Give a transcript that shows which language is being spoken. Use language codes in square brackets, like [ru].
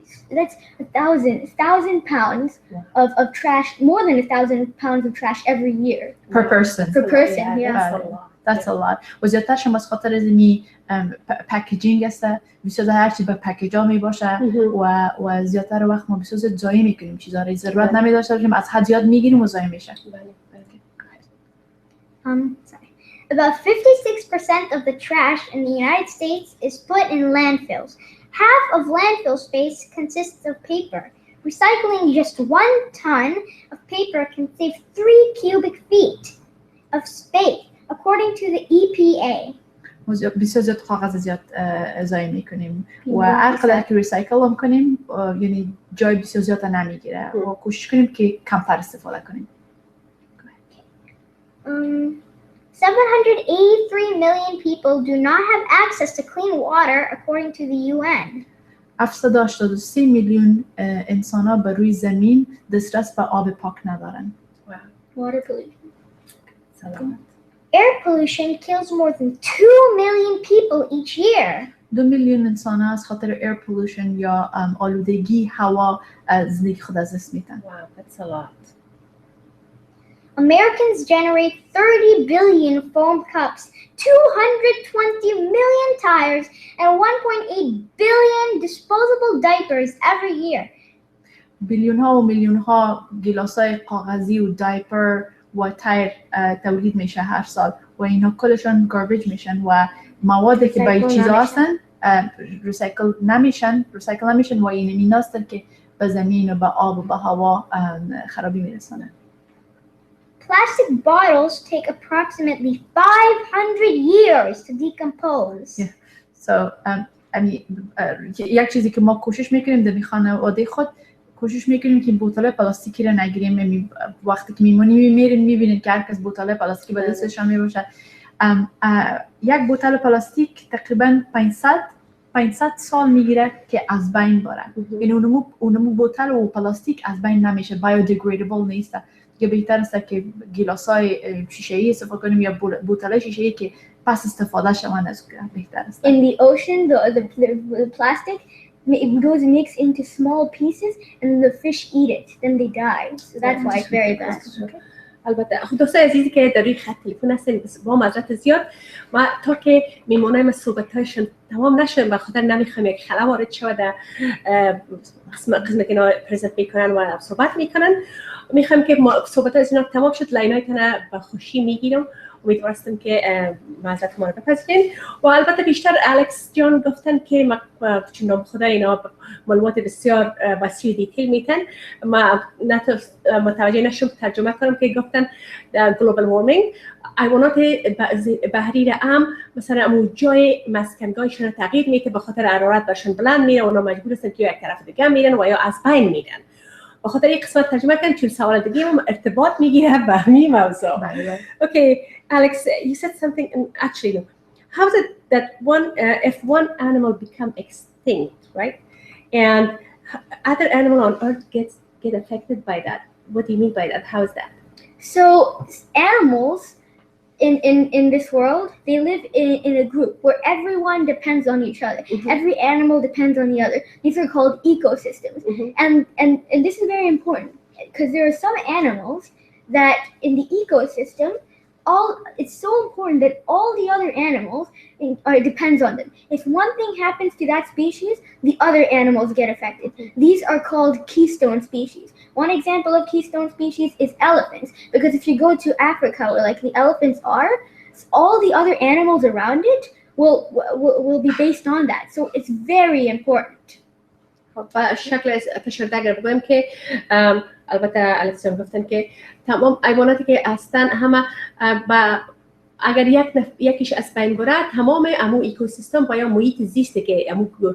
[en] That's 1,000 pounds of trash, more than 1,000 pounds of trash every year. Per person. Per person, yeah. That's a lot. [fa] و زیادترش هم از خاطر از این پکیجینگ است. بسیار هر چی به پکیجا می باشه و زیادتر وقت ما بسیار زیاد ضایع میکنیم چیزا را ضرورت نمی داشته باشیم از حد زیاد میگیریم و ضایع میشه. [en] Sorry. About 56% of the trash in the United States is put in landfills. Half of landfill space consists of paper. Recycling just 1 ton of paper can save 3 cubic feet of space, according to the EPA. [fa] بسیار زیاد کاغذ زیاد ضایع میکنیم و هر قدر که ریسایکل هم کنیم یعنی جای بسیار زیاد نمیگیره و کوشش کنیم که کمتر استفاده کنیم. [en] 783 million people do not have access to clean water, according to the UN. [fa] 783 میلیون انسان‌ها بر روی زمین دسترس به آب پاک ندارن. [en] Water pollution. Air pollution kills more than 2 million people each year. [fa] 2 میلیون انسان از خاطر air pollution یا آلودگی هوا زندگی خود از دست میدن. [en] Wow, that's a lot. Americans generate 30 billion foam cups, 220 million tires, and 1.8 billion disposable diapers every year. [fa] بیلیون ها و میلیون ها گیلاسای کاغذی و دایپر و تایر تولید میشه هر سال و اینا کلشون گاربیج میشن و موادی که باید چیزا هستن ریسایکل نمیشن و این میناستن که به زمین و به آب و به هوا خرابی میرسانه. [en] Plastic bottles take approximately 500 years to decompose. Yeah. So [fa] یعنی یک چیزی که ما کوشش میکنیم در خانواده خود کوشش میکنیم که بوتل پلاستیکی رو نگیریم. یعنی وقتی که میمونیم میبینید که هر کس بوتل پلاستیکی به دستشان میباشه. یک بوتل پلاستیک تقریبا 500 سال میگیره که از بین بره. یعنی اونمو بوتل و پلاستیک از بین نمیشه، بایودیگریدبل نیست. دیگه بهتر است که گیلاسای شیشه‌ای استفاده کنیم یا بوتل شیشه‌ای که پس استفاده شوند از بهتر است. [en] In the ocean, the plastic it goes mixed into small pieces and the fish eat it, then they die. So that's why it's very bad. [fa] البته خب دوستای عزیزی که در روی خط تلفن هستین با معذرت زیاد ما تا که میمونیم صحبت‌هاشون تمام نشه به خاطر نمیخوام یک خلا وارد شود در قسمت که اینا پرزنت میکنن و صحبت میکنن. میخوام که صحبت‌ها از اینا تمام شد لاینایتون به خوشی میگیرم. امیدوارم که معذرت ما رو بپذیرین. و البته بیشتر الکس جان گفتن که چون خدا اینا معلومات بسیار وسیع دیتیل میتن. ما متوجه نشم ترجمه کنم که گفتن گلوبال وارمینگ حیوانات بحری عام مثلا امو جای مسکنگاهشون تغییر میده به خاطر حرارت برشون بلند میره و اونا مجبور هستن که یک طرف دیگه میرن و یا از بین میرن. به خاطر یک قسمت ترجمه کنم چون سوال دیگه هم ارتباط میگیره به همین موضوع. [en] Okay, Alex, you said something, and actually, how is it that if one animal become extinct, right, and other animal on Earth get affected by that? What do you mean by that? How is that? So animals in this world, they live in a group where everyone depends on each other. Every animal depends on the other. These are called ecosystems. And this is very important because there are some animals that in the ecosystem, it's so important that all the other animals depends on them. If one thing happens to that species, the other animals get affected. These are called keystone species. One example of keystone species is elephants, because if you go to Africa where like the elephants are, all the other animals around it will be based on that. So it's very important. [fa] و شکل فشرده اگر بگویم که البته الکسان گفتن که تمام حیواناتی که هستن همه اگر یکیش از بین بره تمام امو اکوسیستم با یا محیط زیسته که امو